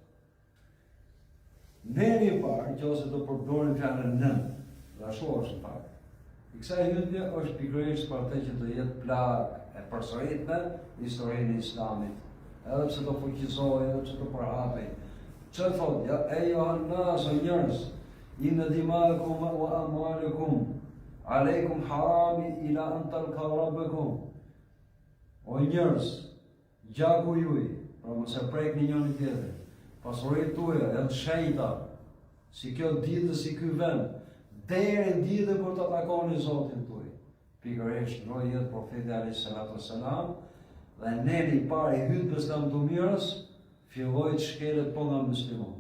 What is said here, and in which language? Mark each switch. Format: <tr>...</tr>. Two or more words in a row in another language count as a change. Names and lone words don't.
<sq>Neni i parë, nëse do përdorim fjalën nën, dhe ashtu është në fakt. I kësaj hutje është pikërisht për atë që do jetë plagë e përsëritme në historinë e Islamit. Edhe pse do fuqizohej, edhe pse do përhapej. Çfarë thotë?</sq> <ar>يا أيها الناس,</ar> <sq>o njerëz,</sq> <ar>إن دماءكم وأموالكم عليكم حرام إلى أن تلقوا ربكم.</ar> <sq>O njerëz, gjaku juaj, pra mos e prekni njëri tjetrin. Pasuritë tuaja janë shenjta, si kjo ditë, si ky vend, deri në ditën kur të takoni Zotin tuaj. Pikërisht ndroi jetë profeti</sq> <ar>عليه الصلاة والسلام,</ar> <sq>dhe neni i parë i hutbes të mirës filloi të shkelet po nga muslimanët.</sq>